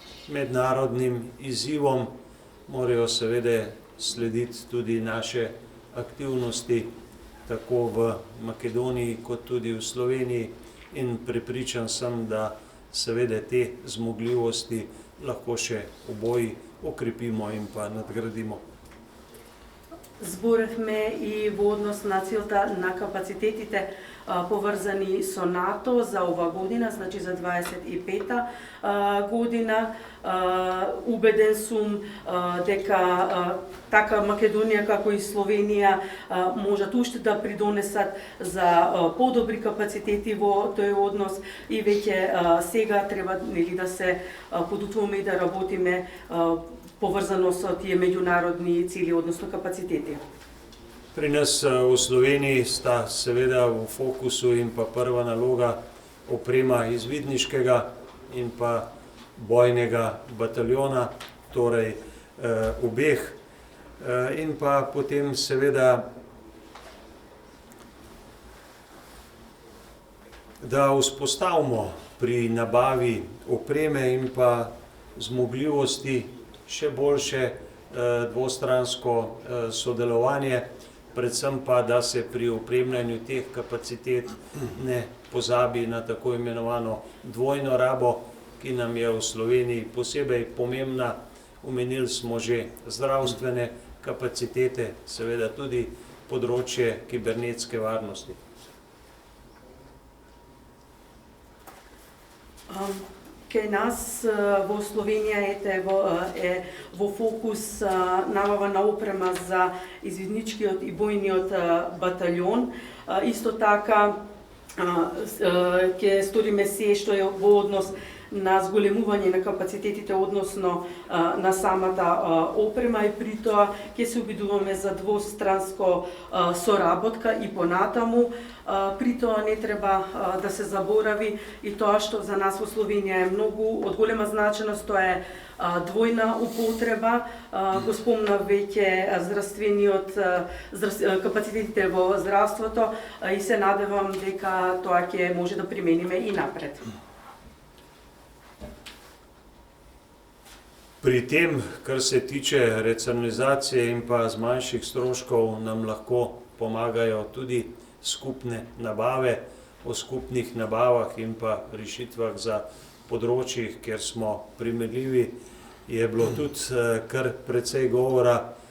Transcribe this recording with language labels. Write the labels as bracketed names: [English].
[Slovenian] mednarodnim izzivom morajo seveda slediti tudi naše aktivnosti, tako v Makedoniji kot tudi v Sloveniji, in prepričan sem, da seveda te zmogljivosti lahko še oboji okrepimo in pa nadgradimo. [Macedonian] Зборихме и во однос на целта на капацитетите поврзани со НАТО за ова година, значи за 25-та година. Убеден сум дека така Македонија како и Словенија можат уште да придонесат за подобри капацитети во тој однос и веќе сега треба да се подутвуваме и да работиме поврзано со тие меѓународни цели, односно капацитети. [Slovenian] Pri nas v Sloveniji sta seveda v fokusu in pa prva naloga oprema izvidniškega in pa bojnega bataljona, torej obeh, in pa potem seveda, da vzpostavimo pri nabavi opreme in pa zmogljivosti še boljše dvostransko sodelovanje, predvsem pa, da se pri opremljanju teh kapacitet ne pozabi na tako imenovano dvojno rabo, ki nam je v Sloveniji posebej pomembna. Omenili smo že zdravstvene kapacitete, seveda tudi področje kibernetske varnosti. [Macedonian] Кај нас во Словенија е во фокус набава на опрема за извидничкиот и бојниот батальон. Исто така ќе сториме се што е во однос на зголемување на капацитетите односно на самата опрема и при тоа ќе се обидуваме за двостранско соработка и понатаму. При тоа не треба да се заборави и тоа што за нас во Словенија е многу од голема значеност, тоа е двојна употреба. Го спомна веќе здравствениот капацитетите во здравството и се надевам дека тоа ќе може да примениме и напред. [Slovenian] Pri tem, kar se tiče racionalizacije in pa zmanjših stroškov, nam lahko pomagajo tudi skupne nabave. O skupnih nabavah in pa rešitvah za področjih, kjer smo primerljivi, je bilo tudi kar precej govora.